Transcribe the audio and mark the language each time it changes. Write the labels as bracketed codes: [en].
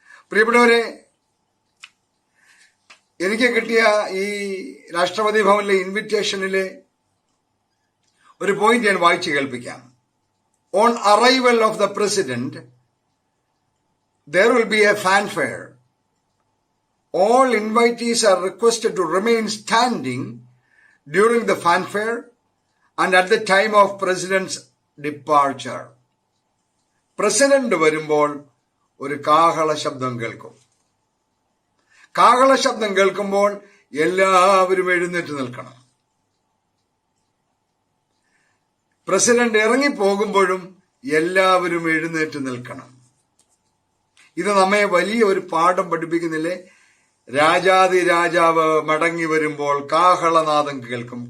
[ml] പ്രിയപ്പെട്ടവരെ, എനിക്ക് കിട്ടിയ ഈ രാഷ്ട്രപതി ഭവനിലെ ഇൻവിറ്റേഷനിലെ ഒരു പോയിന്റ് ഞാൻ വായിച്ചു കേൾപ്പിക്കാം. [en] On arrival of the president there will be a fanfare. All invitees are requested to remain standing during the fanfare and at the time of president's departure. [ml] President വരുമ്പോൾ ഒരു കാഹള ശബ്ദം കേൾക്കും. കാഹള ശബ്ദം കേൾക്കുമ്പോൾ എല്ലാവരും എഴുന്നേറ്റ് നിൽക്കണം. പ്രസിഡന്റ് ഇറങ്ങിപ്പോകുമ്പോഴും എല്ലാവരും എഴുന്നേറ്റ് നിൽക്കണം. ഇത് നമ്മെ വലിയ ഒരു പാഠം പഠിപ്പിക്കുന്നില്ലേ? രാജാതി രാജാവ് മടങ്ങി വരുമ്പോൾ കാഹളനാദം കേൾക്കും.